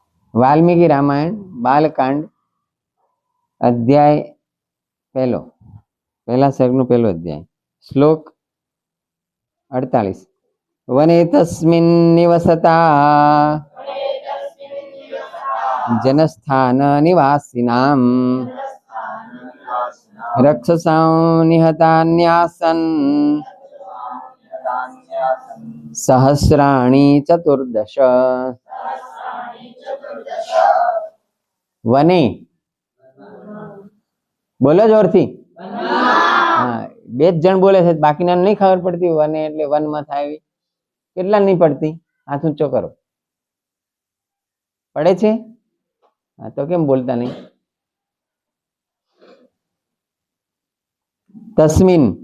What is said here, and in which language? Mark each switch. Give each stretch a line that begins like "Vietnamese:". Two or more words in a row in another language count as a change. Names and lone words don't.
Gujarati: વાલ્મીકિ રામાયણ બાલકાંડ અધ્યાય પહેલો પહેલા સર્ગનું પહેલો અધ્યાય શ્લોક 48
Sanskrit: वने तस्मिन् निवसता जनस्थान निवासिनां रक्षसां निहतान्यासन् सहस्राणि चतुर्दश वने
Gujarati: બોલો જોરથી હા બે જ જણ બોલે છે બાકીના નહીં ખબર પડતી વને એટલે વનમાં થાય કેટલા નહીં પડતી હાથ ઊંચો કરો પડે છે હા તો કેમ બોલતા નહીં તસ્મિન